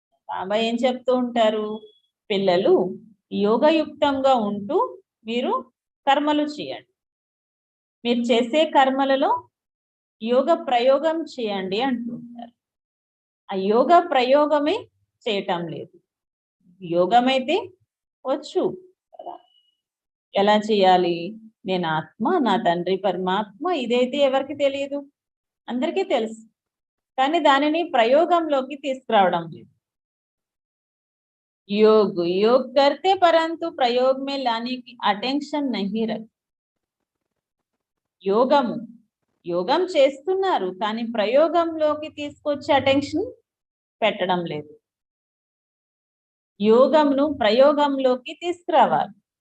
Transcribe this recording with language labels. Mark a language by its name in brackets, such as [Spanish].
[Telugu] బాబా ఏం చెప్తూ ఉంటారు? పిల్లలు యోగయుక్తంగా ఉంటూ మీరు కర్మలు చేయండి, మీరు చేసే కర్మలలో యోగ ప్రయోగం చేయండి అంటుంటారు. ఆ యోగ ప్రయోగమే చేయటం లేదు. యోగం అయితే వచ్చు. ఎలా చేయాలి? నేను ఆత్మ, నా తండ్రి పరమాత్మ, ఇదైతే ఎవరికి తెలియదు, అందరికీ తెలుసు. కానీ దానిని ప్రయోగంలోకి తీసుకురావడం లేదు. [Hindi] योग करते परंतु प्रयोग में लाने की अटेंशन नहीं रख. [Telugu] యోగం చేస్తున్నారు కానీ ప్రయోగంలోకి తీసుకొచ్చే అటెన్షన్ పెట్టడం లేదు. యోగంను ప్రయోగంలోకి తీసుకురావాలి.